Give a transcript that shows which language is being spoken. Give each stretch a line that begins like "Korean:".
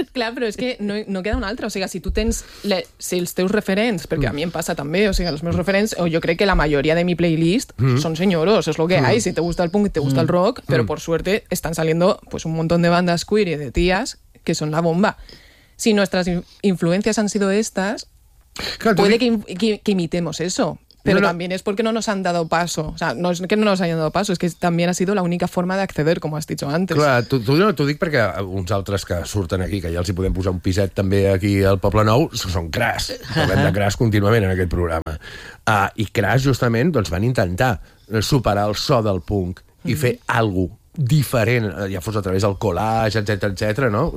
Catalan: Clar, però és que no queda una altra. O sigui, si tu tens si els teus referents, perquè a mi em passa també, o sigui, els meus referents, o jo crec que la majoria de mi playlist són senyoros, és lo que hay.
Spanish: Si te gusta el punk, te gusta el rock,
Catalan: però
Spanish: por suerte están saliendo pues un montón de bandas queer y de tías que son la bomba. Si nuestras influencias han sido estas, claro, puede que imitemos eso. Pero no, no. También es porque no nos han dado paso. O sea, no es que no nos hayan dado paso, es que también ha sido la única forma
Catalan: d'accedir, com has dit
Spanish: antes.
Catalan: Clar, t'ho dic perquè uns altres que surten aquí, que ja els hi podem posar un piset també aquí al Poble Nou, són cras. Parlem de cras contínuament en aquest programa. I cras, justament, doncs van intentar superar el so del punk i fer alguna cosa diferent, ja fos a través del collage, etcètera, etcètera, no?